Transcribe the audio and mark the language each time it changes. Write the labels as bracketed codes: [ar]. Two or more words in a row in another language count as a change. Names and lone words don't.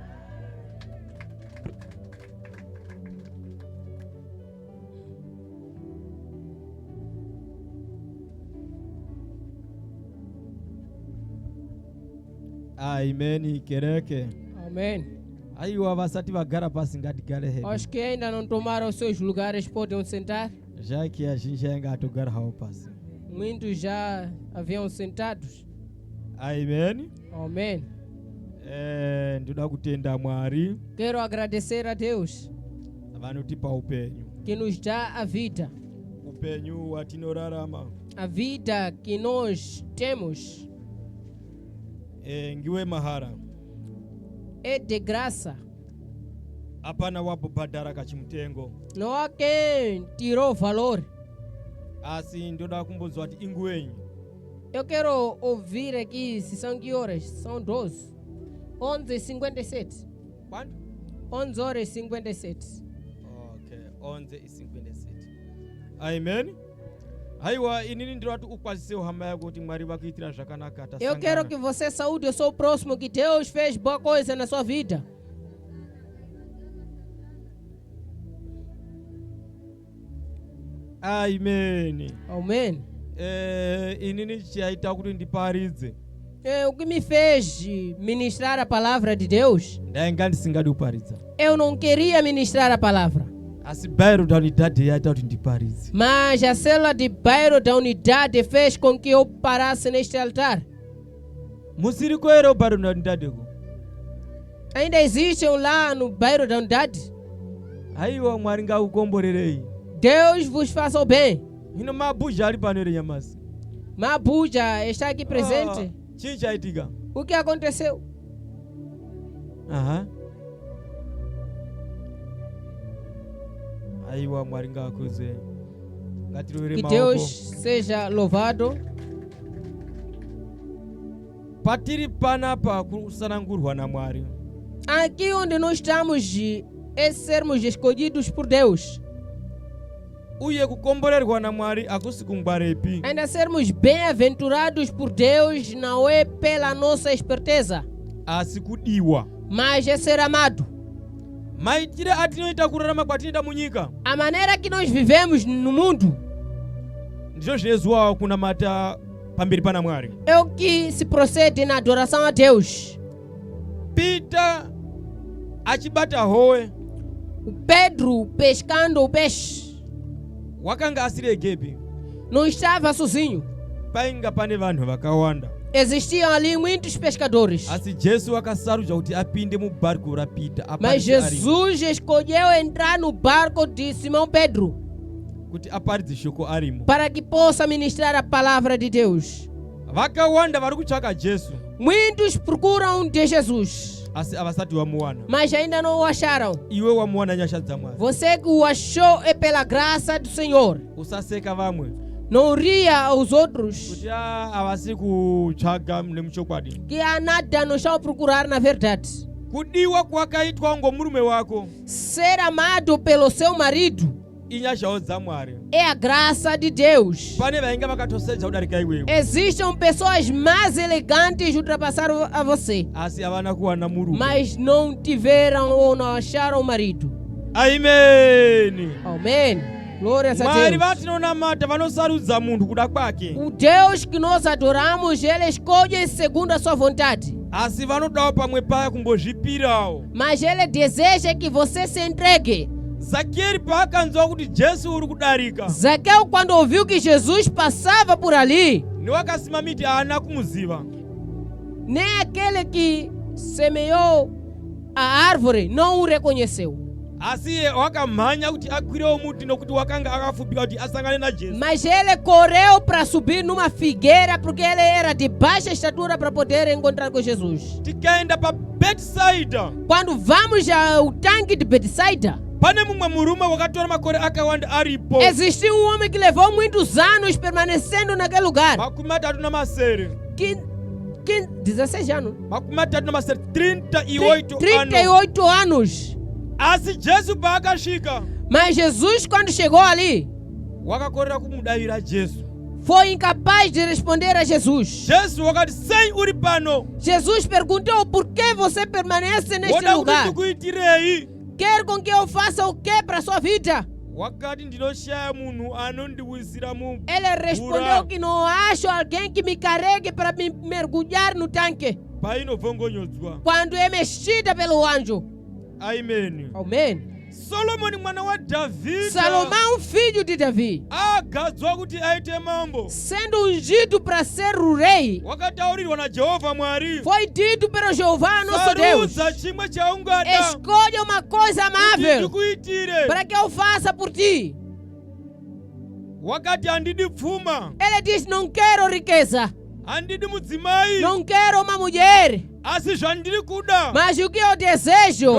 [sn] Amen, kereke. Amen. Aiwa vasati vagara pasi ngatigare hedu. [pt] Acho que ainda não tomaram os seus lugares, podem sentar. Já que a gente ainda [sn] atogara hao pasi. [pt] Muitos já haviam sentados. Amen. Amen. [sn] Ndoda kutenda Mwari. [pt] Quero agradecer a Deus. [sn] vanotipa upenyu, [pt] que nos dá a vida. [sn] upenyu watinorarama. [pt] A vida que nós temos [sn] Ngiwe mahara, [pt] é de graça. [sn] hapana wabobhadhara kachimutengo. [pt] Não há quem tirou valor. [sn] Asi ndoda kumbonzwa kuti ingwenyu. [pt] Eu quero ouvir aqui se são que horas? São 12. 11h57. Quanto? 11h57. Okay, 11:57. Amen. [sn] Haiwa inini ndiro kuti ukwazise uhama yako kuti Mwari vakuitira zvakanaka. [pt] Eu quero que você saúde o seu próximo, que Deus fez boa coisa na sua vida. [sn] Amen. [pt] Amém. [sn] Inini chiaita kuti ndiparidze. [pt] O que me fez ministrar a palavra de Deus, [sn] Ndainga ndisingadi kuparidza. [pt] eu não queria ministrar a palavra. [sn] Asi [pt] bairo da unidade [sn] yaita kuti ndiparidze. [pt] Mas a célula de bairro da unidade fez com que eu parasse neste altar. [sn] Musiri kwero [pt] bairo da unidade [sn] ko. [pt] Ainda existe lá no bairro da unidade. [sn] Haiwa Mwari ngakukomborerei. [pt] Deus vos faça o bem. [sn] Hino mabuja ali pano ere nyamasi. [pt] Mabuja está aqui presente. [sn] Chii chaitika. [pt] O que aconteceu? [sn] Aha. Aiwa Mwari ngakuze. Ngatirore [pt] Que [sn] maoko. [pt] Deus seja louvado. [sn] Patiri panapa kusanangurwa na Mwari. [pt] Aqui onde nós estamos é sermos escolhidos por Deus. [sn] Uye kukomborerwa na Mwari akusi kungwarepi. [pt] Ainda sermos bem-aventurados por Deus não é pela nossa esperteza, [sn] Asi kudiwa. [pt] mas é ser amado. [sn] Maitire atinoita kurarama kwatinoita munyika. [pt] A maneira que nós vivemos no mundo [sn] Ndicho zvinezwawo kunamata pamberi pana Mwari. [pt] é o que se procede na adoração a Deus. [sn] Peter achibata howe [pt] O Pedro pescando o peixe [sn] wakanga asiri egepi. [pt] não estava sozinho. [sn] Painga pane vanhu vakawanda. [pt] Existiam ali muitos pescadores. [sn] Asi Jesu akasarudzwa kuti apinde mubariko raPeter. [pt] Mas Jesus escolheu entrar no barco de Simão Pedro [sn] kuti aparidze shoko arimo. [pt] para que possa ministrar a palavra de Deus. [sn] Vakawanda vari kutsvaka Jesu [pt] Muitos procuram de Jesus, [sn] asi avasati vamuwana. [pt] mas ainda não o acharam. [sn] Iwe wamuwana nyasha dzaMwari. [pt] Você que o achou é pela graça do Senhor. [sn] Usaseka vamwe [pt] Não ria aos outros [sn] kuti avasi kutsvaga nemuchokwadi. [pt] que há nada não estão a procurar na verdade. [sn] Kudiwa kwakaitwa ngomurume wako [pt] Ser amado pelo seu marido [sn] inyashawo dzaMwari. [pt] é a graça de Deus. [sn] Pane vainga vakatosedza kudarika iwewe [pt] Existem pessoas mais elegantes ultrapassaram a você, [sn] asi havana kuwana murume. [pt] mas não tiveram ou não acharam o marido. [sn] Amen. [pt] Amém. Glórias a Mwari Deus. [sn] vatinonamata vanosarudza munhu kuda kwake. [pt] O Deus que nós adoramos, Ele escolhe segundo a sua vontade. [sn] Asi vanodawo pamwe paya kumbozvipirawo. [pt] Mas Ele deseja que você se entregue. [sn] Zakeri paakanzwa kuti Jesu uri kudarika, [pt] Zaqueu, quando ouviu que Jesus passava por ali, [sn] niwakasima miti haana kumuziva. [pt] nem aquele que semeou a árvore não o reconheceu. [sn] Asi iye wakamhanya kuti akwirewo muti nokuti wakanga akafupika kuti asangane naJesu. [pt] Mas ele correu para subir numa figueira porque ele era de baixa estatura para poder encontrar com Jesus. [sn] Tikaenda pa Bethsaida, [pt] Quando vamos ao tanque de Betsaida, [sn] pane mumwe murume wakatora makore akawanda aripo. [pt] existiu um homem que levou muitos anos permanecendo naquele lugar. [sn] Makumi matatu namasere. [pt] 16 anos. [sn] Makumi matatu namasere. [pt] 38 anos. 38 anos. [sn] Asi Jesu paakasvika, [pt] Mas Jesus, quando chegou ali, [sn] wakakorera kumudavira Jesu. [pt] foi incapaz de responder a Jesus. [sn] Jesu wakati sei uri pano. [pt] Jesus perguntou: por que você permanece neste [sn] Woda kuti [pt] lugar? [sn] ndikuitirei? [pt] Quer com que eu faça o que para a sua vida? [sn] Wakati ndinoshaya munhu anondiwisira mu. [pt] Ele respondeu que não acho alguém que me carregue para me mergulhar no tanque [sn] Painobvongonyodzwa. [pt] quando é mexida pelo anjo. [sn] Amen. [pt] Amém. [sn] Solomoni mwana wa Davide [pt] Salomão, filho de Davi, [sn] agadzwa kuti aite mambo, [pt] sendo ungido para ser o rei, [sn] wakataurirwa na Jehova Mwari, [pt] foi dito pelo Jeová, nosso Deus: [sn] saruza chimwe chaungada [pt] escolha uma coisa [sn] kuti [pt] amável [sn] ndikuitire. [pt] para que eu faça por ti. [sn] Wakati handidi pfuma, [pt] Ele diz: não quero riqueza, [sn] handidi mudzimai, [pt] não quero uma mulher, [sn] asi zvandiri kuda [pt] mas o que eu desejo,